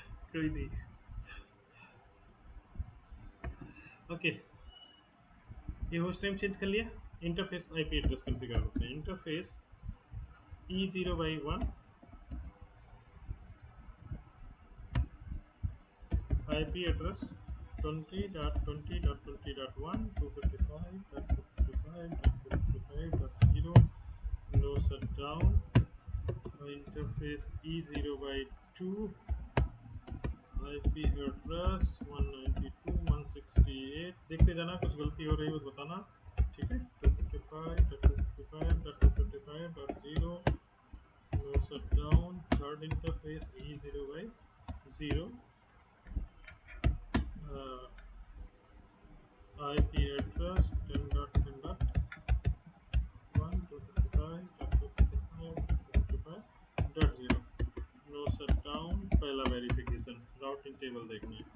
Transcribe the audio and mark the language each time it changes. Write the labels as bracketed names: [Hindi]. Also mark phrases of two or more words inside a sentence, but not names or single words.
[Hindi] कोई नहीं। ओके, ये [English] host name [Hindi] चेंज कर लिया। [English] interface IP address configure [Hindi] होते हैं। [English] interface E0/1 IP address 20.20.20.1 255.255.255.0 no shutdown interface E0/2 IP address 192.168 [Hindi] देखते जाना, कुछ गलती हो रही है तो बताना, ठीक है। [English] 255.255.255.0 no shutdown third interface E0/0 IP address 10.10.1 255.255.0 no shutdown [Hindi] पहला वेरिफिकेशन राउटिंग टेबल देखना है।